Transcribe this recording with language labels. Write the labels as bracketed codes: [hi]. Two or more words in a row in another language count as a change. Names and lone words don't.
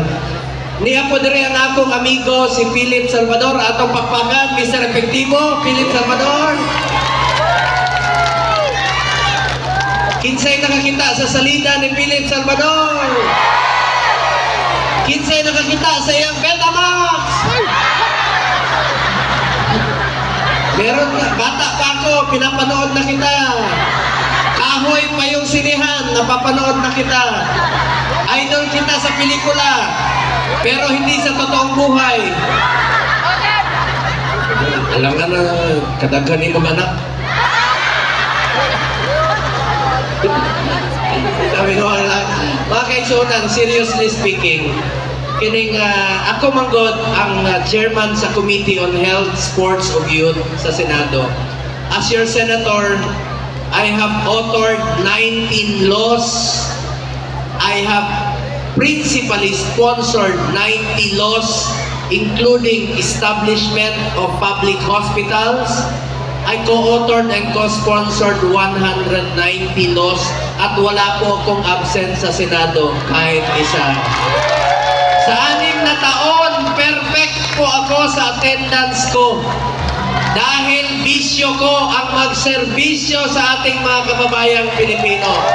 [ceb] Niya po dire ang akong amigo si Philip Salvador, atong pakpakan, Mr. Efektibo, Philip Salvador. Kinsay nakakita sa salida ni Philip Salvador. Kinsay nakakita sa iyang Betamax. [tl] Meron na, bata pa ako, pinapanood na kita. Kahoy pa yung sinihan, napapanood na kita. Idol kita sa pelikula, pero hindi sa totoong buhay. Alam nga na, kadaghan ni mga anak. Sabi ko, mga kaisunan, [en] seriously speaking, [ceb] kining ako manggod ang chairman sa Committee on Health, Sports ug Youth sa Senado. [en] As your senator, I have authored 19 laws. I have principally sponsored 90 laws, including establishment of public hospitals. I co-authored and co-sponsored 190 laws [tl] at wala po akong absent sa Senado kahit isa. Sa 6 na taon, perfect po ako sa attendance ko. Dahil bisyo ko ang magserbisyo sa ating mga kababayang Pilipino.